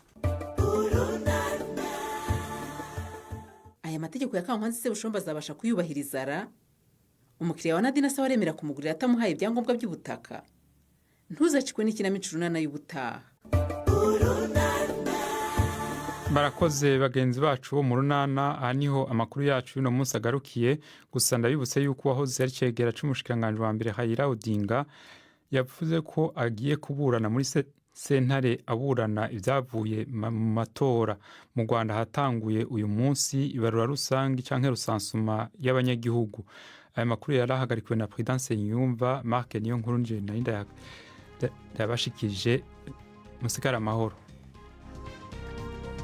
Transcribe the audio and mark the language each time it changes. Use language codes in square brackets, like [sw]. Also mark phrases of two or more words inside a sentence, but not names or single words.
[rw] aya mategeko ya Kankwanzi se Bushomba azabasha kuyubahiriza ra umukiriya wa Nadine asaba aremera kumugurira atamuhaye ibyangombwa by'ubutaka ntuzacikwe n'ikinamico runana y'ubutaha [rn] barakoze bagenzi bacu bo mu runana aha niho amakuru yacu y'uno munsi agarukiye gusa ndabibutse yuko uwahoze ari cegera c'umushikiranganji wa mbere Raila Odinga yavuze ko agiye kuburana muri sentare aburana ibyavuye mu matora mu Rwanda hatanguye uyu munsi ibarura rusange canke rusansuma y'abanyagihugu aya makuru yarahagarikiwe na Prudence Nyumva Mark niyo nkuru nje narinda yabashikije musikara amahoro